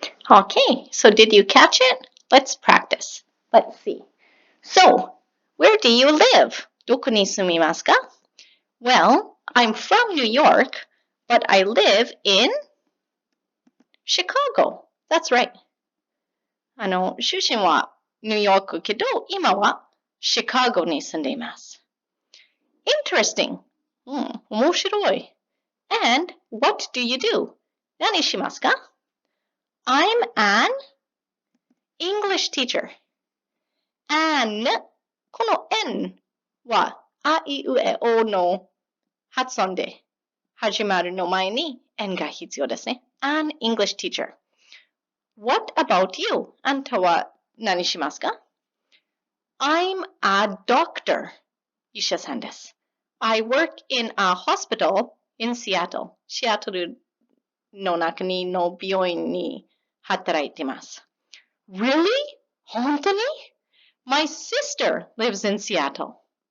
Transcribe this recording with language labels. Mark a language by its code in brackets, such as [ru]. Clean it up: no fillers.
[en] Okay, so did you catch it? Let's practice. Let's see. So, where do you live? [ja] どこに住みますか? [en] Well, I'm from New York, but I live in Chicago. That's right. [ja] 出身はニューヨークけど、今はシカゴに住んでいます。 [en] Interesting. [ja] 面白い。 [en] And what do you do? [ja] 何しますか? [en] I'm an English teacher. [ja] An この N はあいうえおの発音で始まるの前に N が必要ですね。 [en] An English teacher. What about you? [ja] あんたは何しますか? [en] I'm a doctor. [ja] 医者さんです。 [en] I work in a hospital in Seattle. [ja] シアトルの中にの病院に働いています。 [en] Really? [ja] 本当に? [en] My sister lives in Seattle.